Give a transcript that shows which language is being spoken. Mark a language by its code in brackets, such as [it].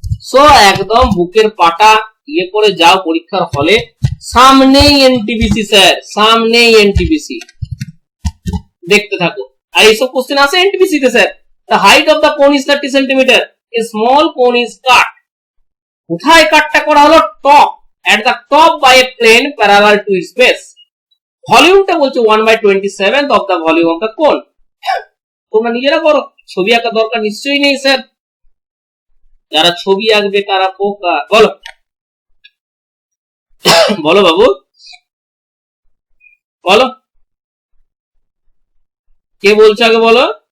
[bn] So একদম বুকের পাটা ইয়ে করে যাও পরীক্ষার হলে, সামনেই এনটিপিসি স্যার, সামনেই এনটিপিসি, দেখতে থাকো। আর এইসব কোশ্চেন আসে এনটিপিসি তে sir. [en] The height of the cone is 30 centimetre, a small cone is cut. [bn] কোথায় কাটটা করা হলো? [en] Top, at the top by a plane parallel to its base. [bn] ভলিউমটা বলছে [en] 1/27 of the volume of the cone. [bn] তোমরা নিজেরা করো, ছবি আঁকা দরকার নিশ্চয়ই নেই স্যার, যারা ছবি আঁকবে তারা পোকা। বলো বলো বাবু, বলো কে বলছো আগে বলো।